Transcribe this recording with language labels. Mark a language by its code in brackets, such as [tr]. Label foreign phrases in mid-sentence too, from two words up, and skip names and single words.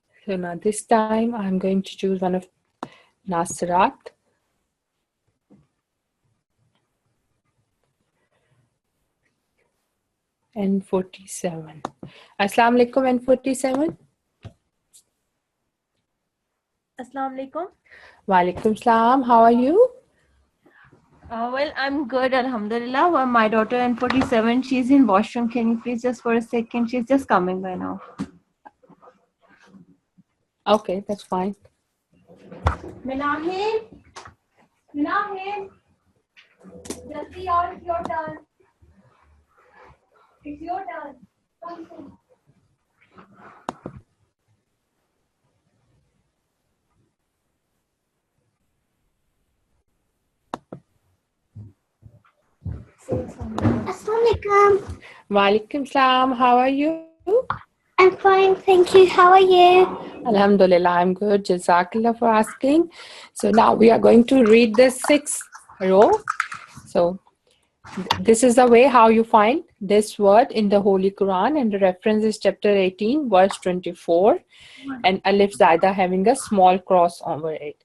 [en] So now this time I'm going to choose one of Nasirat. N47. [ar] Assalamu alaikum, N47. Assalamu alaikum. Walaikum salam. [en] How are you? Well, I'm good, alhamdulillah. Well, my daughter N47, she's in washroom. Can you please just for a second? She's just coming by now. Okay, that's fine. Minahil, [ur] جلدی یار, [en] it's your turn. It's your turn. Come soon. [ar] Assalamualaikum. Walaikum salam. [en] How are you? I'm fine, thank you. How are you? Alhamdulillah, I'm good. Jazakallah for asking. So now we are going to read the 6th row. So this is the way how you find this word in the Holy Quran, and the reference is chapter 18, verse 24, and Alif Zaida having a small cross over it.